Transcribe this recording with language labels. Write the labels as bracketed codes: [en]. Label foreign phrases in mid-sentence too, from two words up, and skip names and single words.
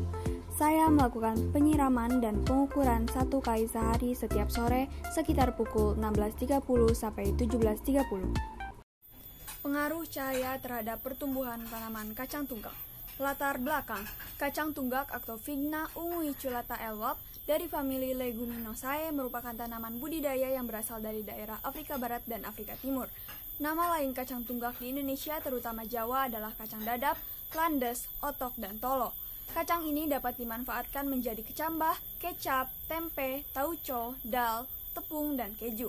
[id] Saya melakukan penyiraman dan pengukuran 1 kali sehari setiap sore sekitar pukul 16.30 sampai 17.30. Pengaruh cahaya terhadap pertumbuhan tanaman kacang tunggak. Latar belakang, kacang tunggak atau Vigna unguiculata elwab dari famili Leguminosae merupakan tanaman budidaya yang berasal dari daerah Afrika Barat dan Afrika Timur. Nama lain kacang tunggak di Indonesia terutama Jawa adalah kacang dadap, landes, otok, dan tolo. Kacang ini dapat dimanfaatkan menjadi kecambah, kecap, tempe, tauco, dal, tepung, dan keju.